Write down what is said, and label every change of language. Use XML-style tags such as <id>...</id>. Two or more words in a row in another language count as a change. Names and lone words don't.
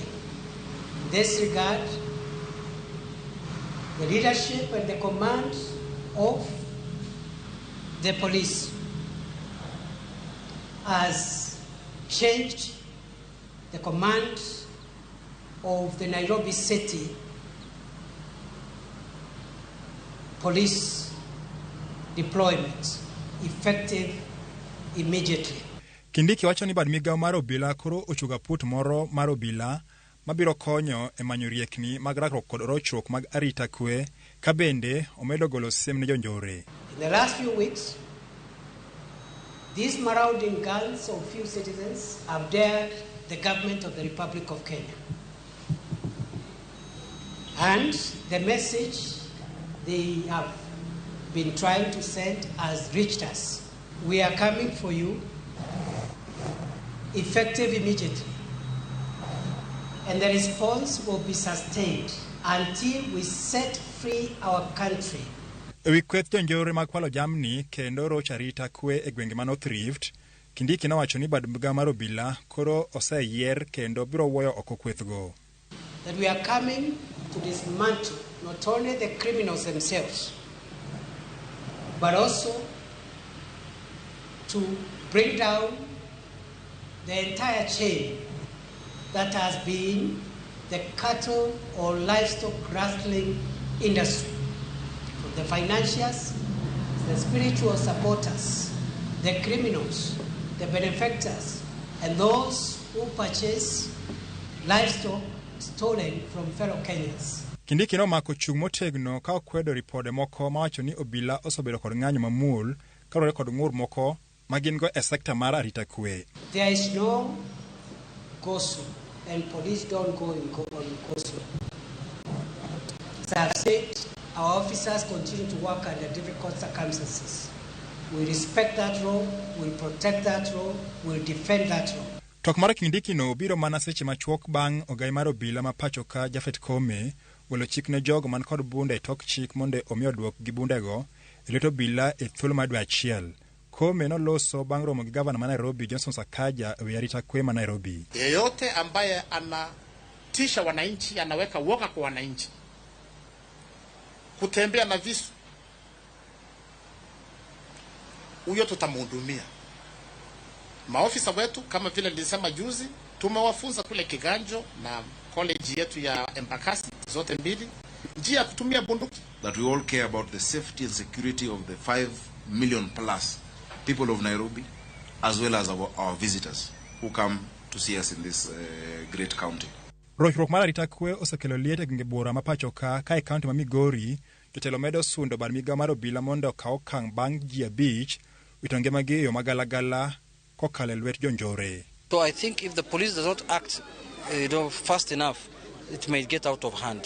<en>In this regard, the leadership and the command of the police has changed the command of the Nairobi City police deployment effective immediately.</en> <luo>Kindiki wacho ni bad migao mar obila koro ochuga put moro mar obila mabiro konyo e manyo riekni mag rakruok kod rochruok mag arita kwe ka bende omedo golo siem ne jonjore.</luo> <en>In the last few weeks, these marauding gangs of few citizens have dared the government of the Republic of Kenya. And the message they have been trying to send has reached us. We are coming for you, effective immediately. And the response will be sustained until we set free our country.</en> <luo>Ewi kweth jonjore mag kwalo jamni kendo roch arita kwe e gwenge ma North Rift, Kindiki nowacho ni bad migao mar obila koro oseyier kendo biro wuoyo oko kwethgo.</luo> <en>That we are coming to dismantle not only the criminals themselves, but also to bring down the entire chain that has been the cattle or livestock rustling industry, from the financiers, the spiritual supporters, the criminals, the benefactors, and those who purchase livestock stolen from fellow Kenyans.</en> <luo>Kindiki nomako chung' motegno ka okwedo ripode moko mawacho ni obila osebedo kod ng'anyo mamuol kaluwore kod ng'ur moko magin go e sekta mar arita kwe.</luo> <en>There is no go-slow, and police don't go on go-slow. As I have said, our officers continue to work under difficult circumstances. We respect that role, we protect that role, we defend that role.</en> <luo>Tok mar Kindiki no biro mana seche machuok bang' ogai mar obila ma pacho ka Jafet Kome golo chik ne jogo man kod bunde e tok chik monde omi oduok gi bundego e lwet obila e thuolo mar dwe achiel. Kome noloso bang' romo gi gavana ma Nairobi Johnson Sakaja e wi arita kwe ma Nairobi.</luo> <sw>Yeyote ambaye anatisha wananchi, anaweka woga kwa wananchi, kutembea na visu, huyo tutamhudumia. Maofisa wetu kama vile nilisema juzi, tumewafunza kule Kiganjo na college yetu ya Embakasi zote mbili njia ya kutumia bunduki.</sw> <en>That we all care about the safety and security of the 5 million plus people of Nairobi, as well as our visitors who come to see us in this great county.</en> <luo>Rochruok mar arita kwe osekelo liet e gwenge bura ma pacho ka e kaunti ma Migori, jotelo medo sundo bad migao mar obila mondo okaw okang' bang' ji 5 wito ngimagi e yo magalagala kokalo e lwet jonjore.</luo> <en>So I think if the police does not act fast enough, it may get out of hand.</en>